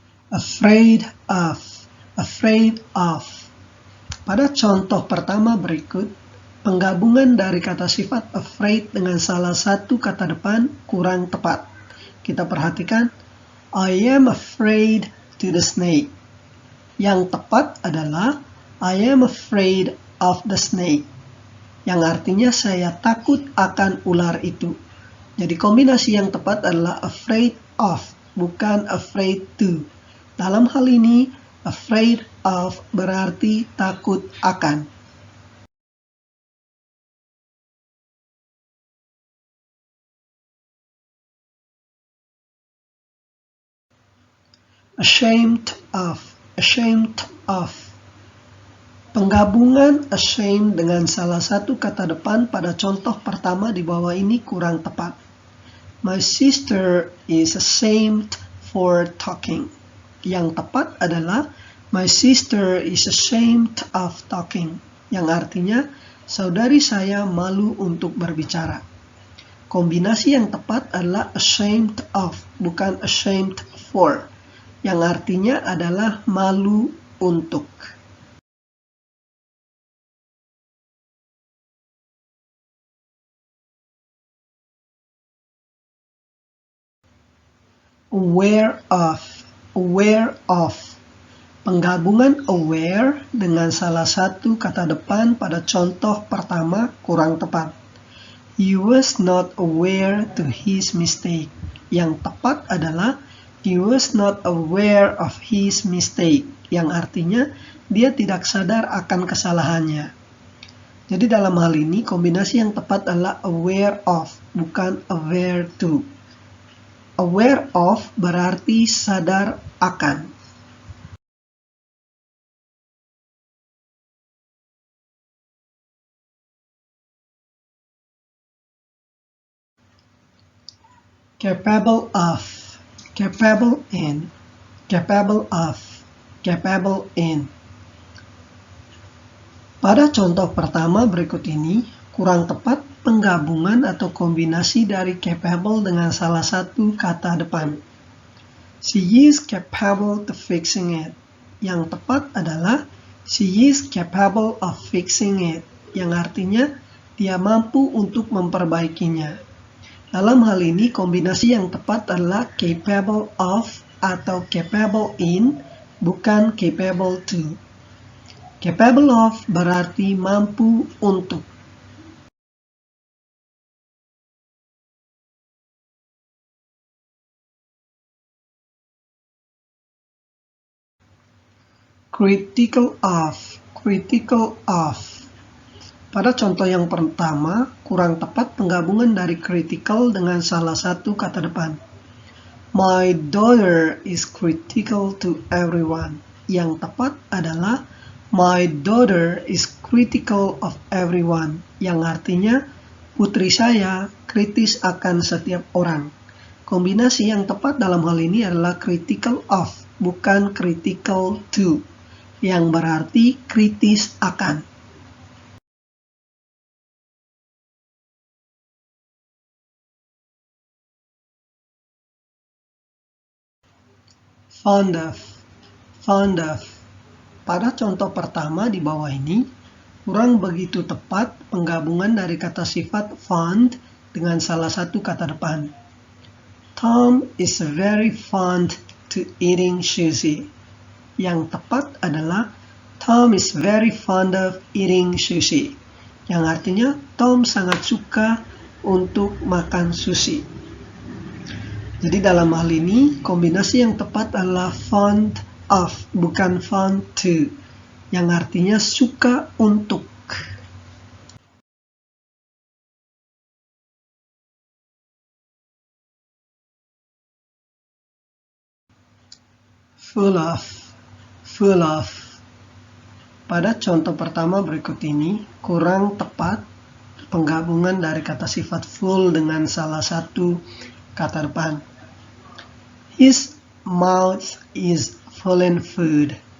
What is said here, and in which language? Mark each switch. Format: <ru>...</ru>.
<en>Afraid of. Afraid of.</en> <id>Pada contoh pertama berikut, penggabungan dari kata sifat afraid dengan salah satu kata depan kurang tepat. Kita perhatikan,</id> <en>I am afraid to the snake.</en> <id>Yang tepat adalah</id> <en>I am afraid of the snake.</en> <id>Yang artinya saya takut akan ular itu. Jadi kombinasi yang tepat adalah afraid of, bukan afraid to. Dalam hal ini, afraid of berarti takut akan. Ashamed of. Ashamed of. Penggabungan ashamed dengan salah satu kata depan pada contoh pertama di bawah ini kurang tepat.</id> <en>My sister is ashamed for talking.</en> <id>Yang tepat adalah</id> <en>my sister is ashamed of talking.</en> <id>Yang artinya saudari saya malu untuk berbicara. Kombinasi yang tepat adalah ashamed of, bukan ashamed for. Yang artinya adalah malu untuk. Aware of. Aware of. Penggabungan aware dengan salah satu kata depan pada contoh pertama kurang tepat.</id> <en>He was not aware to his mistake.</en> <id>Yang tepat adalah</id> <en>he was not aware of his mistake.</en> <id>Yang artinya dia tidak sadar akan kesalahannya. Jadi dalam hal ini kombinasi yang tepat adalah aware of, bukan aware to. Aware of berarti sadar akan.</id> <en>Capable of. Capable in. Capable of. Capable in.</en> <id>Pada contoh pertama berikut ini, kurang tepat penggabungan atau kombinasi dari capable dengan salah satu kata depan.</id> <en>She is capable to fixing it.</en> <id>Yang tepat adalah</id> <en>she is capable of fixing it.</en> <id>Yang artinya dia mampu untuk memperbaikinya. Dalam hal ini kombinasi yang tepat adalah capable of atau capable in, bukan capable to. Capable of berarti mampu untuk. Critical of. Critical of. Pada contoh yang pertama, kurang tepat penggabungan dari critical dengan salah satu kata depan.</id> <en>My daughter is critical to everyone.</en> <id>Yang tepat adalah</id> <en>my daughter is critical of everyone.</en> <id>Yang artinya putri saya kritis akan setiap orang. Kombinasi yang tepat dalam hal ini adalah critical of, bukan critical to. Yang berarti kritis akan. Fond of. Fond of. Pada contoh pertama di bawah ini, kurang begitu tepat penggabungan dari kata sifat fond dengan salah satu kata depan.</id> <en>Tom is very fond to eating sushi.</en> <id>Yang tepat adalah</id> <en>Tom is very fond of eating sushi.</en> <id>Yang artinya Tom sangat suka untuk makan sushi. Jadi dalam hal ini kombinasi yang tepat adalah fond of, bukan fond to, yang artinya suka untuk. Full of, full of. Pada contoh pertama berikut ini kurang tepat penggabungan dari kata sifat full dengan salah satu kata depan.</id> <en>His mouth is full in food.</en>